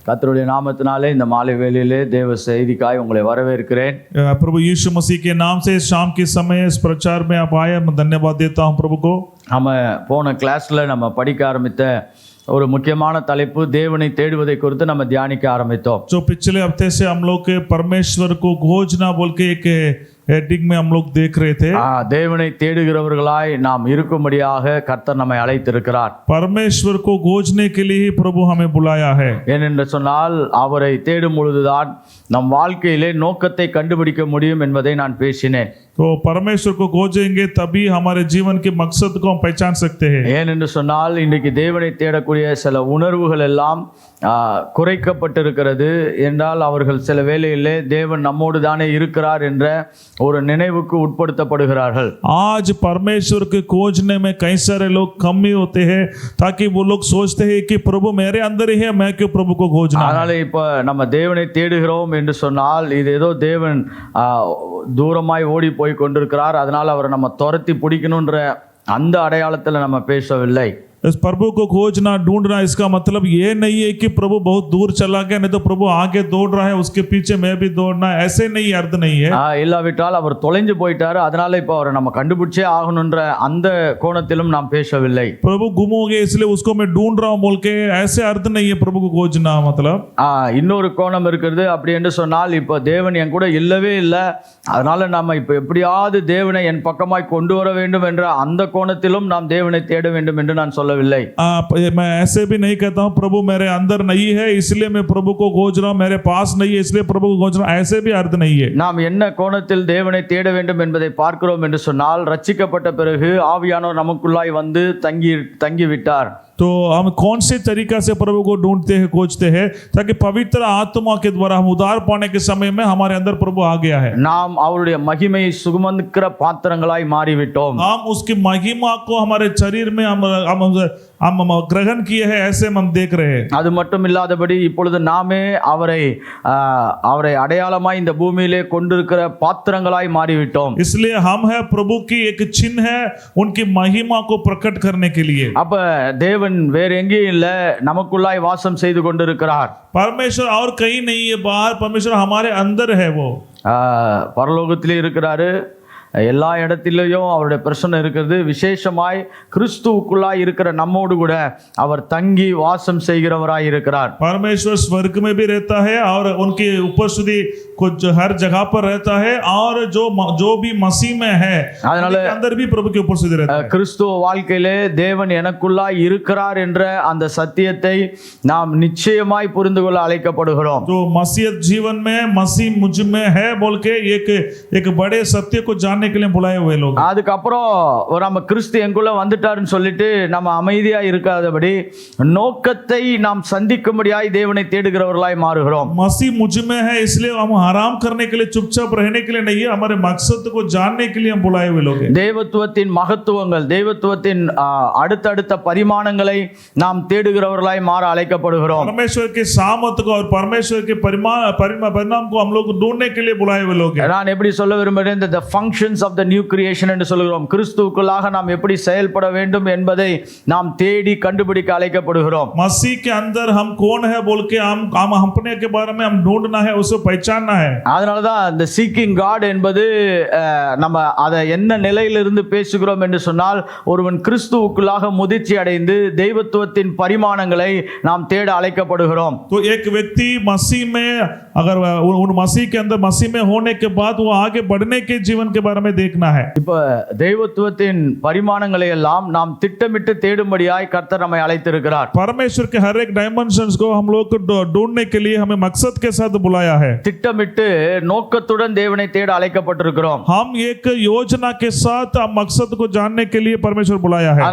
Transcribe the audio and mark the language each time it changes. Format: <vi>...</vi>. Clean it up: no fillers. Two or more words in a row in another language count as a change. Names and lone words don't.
<ta>கர்த்தருடைய நாமத்தினாலே இந்த மாலை வேளையிலே தேவ செய்திக்காய் உங்களை வரவேற்கிறேன்.</ta> <hi>प्रभु यीशु मसीह के नाम से शाम के समय इस प्रचार में आप आए, मैं धन्यवाद देता हूं प्रभु को.</hi> <ta>நம்ம போன கிளாஸ்ல நம்ம படிக்க ஆரம்பித்த ஒரு முக்கியமான தலைப்பு தேவனை தேடுவதை குறித்து நம்ம தியானிக்க ஆரம்பித்தோம்.</ta> <hi>जो पिछले हफ्ते से हम लोग के परमेश्वर को खोजना बोल के एक हेडिंग में हम लोग देख रहे थे.</hi> <ta>தேவனை தேடுகிறவர்களாய் நாம் இருக்கும்படியாக கர்த்தர் நம்மை அழைத்திருக்கிறார்.</ta> <hi>परमेश्वर को खोजने के लिए ही प्रभु हमें बुलाया है.</hi> <ta>ஏனென்று சொன்னால் அவரை தேடும் பொழுதுதான் நம் வாழ்க்கையிலே நோக்கத்தை கண்டுபிடிக்க முடியும் என்பதை நான் பேசினேன்.</ta> <hi>तो परमेश्वर को खोजेंगे तभी हमारे जीवन के मकसद को हम पहचान सकते हैं.</hi> <ta>ஏனென்று சொன்னால் இன்றைக்கு தேவனை தேடக்கூடிய சில உணர்வுகள் எல்லாம் குறைக்கப்பட்டிருக்கிறது என்றால் அவர்கள் சில வேளையிலே தேவன் நம்மோடு தானே இருக்கிறார் என்ற ஒரு நினைவுக்கு உட்படுத்தப்படுகிறார்கள்.</ta> <hi>आज परमेश्वर के खोजने में कई सारे लोग कमी होते हैं ताकि वो लोग सोचते हैं कि प्रभु मेरे अंदर ही है, मैं क्यों प्रभु को खोजना.</hi> <ta>அதனால இப்ப நம்ம தேவனை தேடுகிறோம் என்று சொன்னால் இது ஏதோ தேவன் தூரமாய் ஓடி போய் கொண்டிருக்கிறார், அதனால அவரை நம்ம துரத்தி பிடிக்கணுன்ற அந்த அடையாளத்தில் நம்ம பேசவில்லை.</ta> <hi>इस प्रभु को खोजना ढूंढना इसका मतलब ये नहीं है कि प्रभु बहुत दूर चला गया, नहीं तो प्रभु आगे दौड़ रहा है उसके पीछे मैं भी दौड़ना, ऐसे नहीं अर्थ नहीं है.</hi> <ta>இல்லாவிட்டால் அவர் தொலைஞ்சு போயிட்டாரு, அதனால இப்போ அவரை நம்ம கண்டுபிடிச்சே ஆகணுன்ற அந்த கோணத்திலும் நாம் பேசவில்லை.</ta> <hi>प्रभु गुम हो गए इसलिए उसको मैं ढूंढ रहा हूं बोल के ऐसे अर्थ नहीं है प्रभु को खोजना मतलब.</hi> <ta>இன்னொரு கோணம் இருக்கிறது. அப்படி என்று சொன்னால் இப்போ தேவன் என் கூட இல்லவே இல்லை, அதனால நம்ம இப்போ எப்படியாவது தேவனை என் பக்கமாய் கொண்டு வர வேண்டும் என்ற அந்த கோணத்திலும் நாம் தேவனை தேட வேண்டும் என்று நான் சொல்லவில்லை.</ta> <hi>मैं ऐसे भी नहीं कहता हूं प्रभु मेरे अंदर नहीं है इसलिए मैं प्रभु को खोज रहा हूं, मेरे पास नहीं है इसलिए प्रभु को खोज रहा हूं, ऐसे भी अर्थ नहीं है.</hi> <ta>நாம் என்ன கோணத்தில் தேவனை தேட வேண்டும் என்பதை பார்க்கிறோம் என்று சொன்னால் ரட்சிக்கப்பட்ட பிறகு ஆவியானவர் நமக்குள்ளாய் வந்து தங்கி விட்டார்.</ta> <hi>तो हम कौन से तरीका से प्रभु को ढूंढते हैं, खोजते हैं, ताकि पवित्र आत्मा के द्वारा हम उद्धार पाने के समय में हमारे अंदर प्रभु आ गया है.</hi> <ta>நாம் அவருடைய மகிமையை சுமந்துக்கிற பாத்திரங்களாய் மாறிவிட்டோம்.</ta> <hi>हम उसकी महिमा को हमारे शरीर में हम ग्रहण किए हैं, ऐसे हम देख रहे हैं.</hi> <ta>அது மட்டும் இல்லாதபடி இப்பொழுது நாமே அவரை அடையாளமாய் இந்த பூமியிலே கொண்டிருக்கிற பாத்திரங்களாய் மாறிவிட்டோம்.</ta> <hi>इसलिए हम है प्रभु की एक चिन्ह है उनकी महिमा को प्रकट करने के लिए.</hi> <ta>அப்ப தேவன் வேற எங்கேயும் இல்ல, நமக்குள்ளாய் வாசம் செய்து கொண்டிருக்கிறார்.</ta> <hi>परमेश्वर और कहीं नहीं है बाहर, परमेश्वर हमारे अंदर है. वो</hi> <ta>பரலோகத்திலே இருக்கிறாரு, எல்லா இடத்திலேயும் அவருடைய பிரசன்னம் இருக்கிறது. விசேஷமாய் கிறிஸ்துவுக்குள்ளாய் இருக்கிற நம்மோடு கூட அவர் தங்கி வாசம் செய்கிறவராய் இருக்கிறார்.</ta> <hi>परमेश्वर स्वर्ग में भी रहता है और उनकी उपस्थिति कुछ हर जगह पर रहता है, और जो भी मसीह में है</hi> <ta>அதனால</ta> <hi>अंदर भी प्रभु की उपस्थिति रहता है.</hi> <ta>கிறிஸ்துவ வாழ்க்கையிலே தேவன் எனக்குள்ளாய் இருக்கிறார் என்ற அந்த சத்தியத்தை நாம் நிச்சயமாய் புரிந்து கொள்ள அழைக்கப்படுகிறோம்.</ta> <hi>जो मसीह जीवन में मसीह मुझ में है बोल के एक बड़े सत्य को जानने के लिए बुलाए हुए लोग.</hi> <ta>அதுக்கப்புறம் நம்ம கிறிஸ்து எங்குள்ள வந்துட்டாருன்னு சொல்லிட்டு நம்ம அமைதியா இருக்காதபடி நோக்கத்தை நாம் சந்திக்கும்படியாய் தேவனை தேடுகிறவர்களாய் மாறுகிறோம்.</ta> <hi>मसीह मुझ में है इसलिए हम आराम करने के लिए चुपचाप रहने के लिए नहीं है, हमारे मकसद को जानने के लिए हम बुलाए हुए लोग हैं.</hi> <ta>தேவத்துவத்தின் மகத்துவங்கள், தேவத்துவத்தின் அடுத்தடுத்த பரிமாணங்களை நாம் தேடுகிறவர்களாய் மாற அழைக்கப்படுகிறோம்.</ta> <hi>परमेश्वर के सामर्थ को और परमेश्वर के परिणाम को हम लोग ढूंढने के लिए बुलाए हुए लोग हैं.</hi> <ta>நான் எப்படி சொல்ல விரும்புகிறேன்,</ta> <en>the functions of the new creation</en> <ta>என்று சொல்கிறோம். கிறிஸ்துவுக்குள்ளாக நாம் எப்படி செயல்பட வேண்டும் என்பதை நாம் தேடி கண்டுபிடிக்க அழைக்கப்படுகிறோம்.</ta> <hi>मसीह के अंदर हम कौन है बोल के हम अपने के बारे में हम ढूंढना है, उसे पहचानना है.</hi> <ta>அதனால தான் இந்த</ta> <en>seeking God</en> <ta>என்பது நம்ம அதை என்ன நிலையிலிருந்து பேசுகிறோம் என்று சொன்னால் ஒருவன் கிறிஸ்துவுக்குள்ளாக முதிர்ச்சி அடைந்து தெய்வத்துவத்தின் பரிமாணங்களை நாம் தேட அழைக்கப்படுகிறோம்.</ta> <hi>तो एक व्यक्ति मसीह में अगर उन मसीह के अंदर मसीह में होने के बाद वो आगे बढ़ने के जीवन के बारे में देखना है.</hi> <ta>இப்ப தெய்வத்துவத்தின் பரிமாணங்களை எல்லாம் நாம் திட்டமிட்டு தேடும்படியாய் கர்த்தர் நம்மை அழைத்திருக்கிறார்.</ta> <hi>परमेश्वर के हर एक डायमेंशंस को हम लोग को ढूंढने के लिए हमें मकसद के साथ बुलाया है.</hi> <ta>திட்டமிட்டு நோக்கத்துடன் தேவனை தேட அழைக்கப்பட்டிருக்கிறோம்.</ta> <hi>हम एक योजना के साथ मकसद को जानने के लिए परमेश्वर बुलाया है.</hi>